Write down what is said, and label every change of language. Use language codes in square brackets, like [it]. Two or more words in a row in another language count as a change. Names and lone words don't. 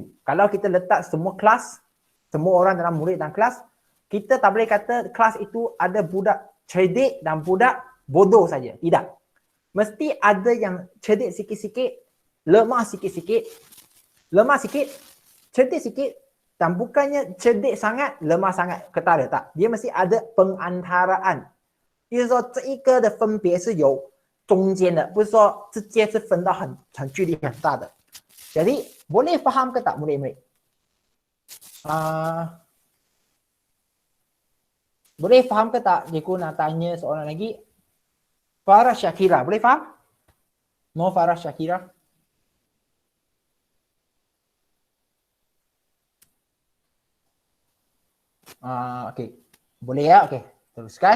[ms] Kalau kita letak semua kelas, semua orang dalam murid dalam kelas, kita tak boleh kata kelas itu ada budak cerdik dan budak bodoh saja. Tidak. Mesti ada yang cerdik sikit-sikit, lemah sikit-sikit, lemah sikit, cerdik sikit, dan bukannya cerdik sangat, lemah sangat, ketara tak. Dia mesti ada pengantaraan. [zh] 就是说这一个的分别是有中间的，不是说直接是分到很距离很大的。 [ms] Jadi boleh faham ke tak murid-murid? Boleh faham ke tak? Cikgu nak tanya soalan lagi. Farah Syakira, boleh faham? No Farah Syakira. Okey. Boleh ya? Okey. Teruskan.